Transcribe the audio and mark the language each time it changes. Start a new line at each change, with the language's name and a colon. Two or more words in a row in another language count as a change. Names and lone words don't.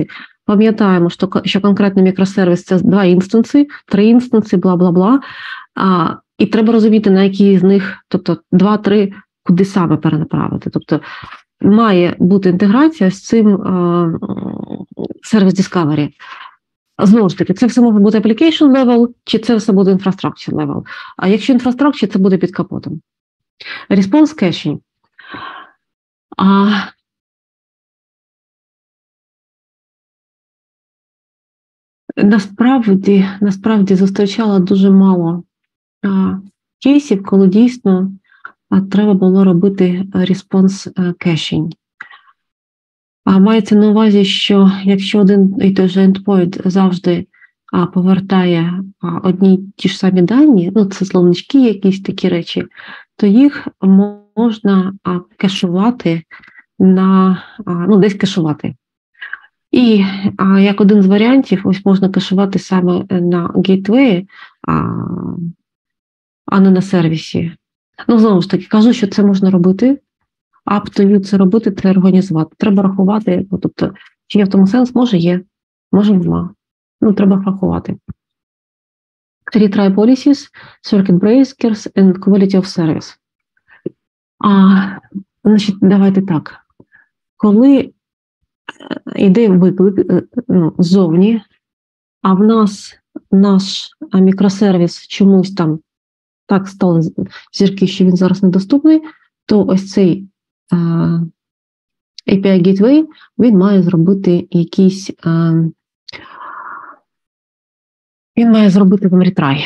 Ukrainian: Пам'ятаємо, що конкретний мікросервіс – це 2 інстанси, 3 інстанси, бла-бла-бла. І треба розуміти, на які з них, тобто 2-3, куди саме перенаправити. Тобто має бути інтеграція з цим
English: Service Discovery.
Ukrainian: Знову ж таки, це все може бути
English: application level,
Ukrainian: чи це все буде
English: infrastructure level.
Ukrainian: А якщо infrastructure, це буде під капотом.
English: Response caching.
Ukrainian: Насправді зустрічала дуже мало кейсів, коли дійсно треба було робити
English: response caching.
Ukrainian: Мається на увазі, що якщо один і той же endpoint завжди повертає одні й ті ж самі дані, це словнички, якісь такі речі, то їх можна кешувати десь кешувати. І як один з варіантів, ось можна кешувати саме на гейтвеї, а не на сервісі. Знову ж таки, кажу, що це можна робити,
English: up to you
Ukrainian: це робити, це організувати. Треба рахувати, тобто, чи є в тому сенс? Може є, може нема. Треба рахувати.
English: Retry policies, circuit breakers and quality of service.
Ukrainian: Значить, давайте так. Коли йде виклик ззовні, а в нас наш мікросервіс чомусь там так стали зірки, що він зараз недоступний, то ось цей
English: API Gateway,
Ukrainian: він має зробити якийсь, він має зробити там retry.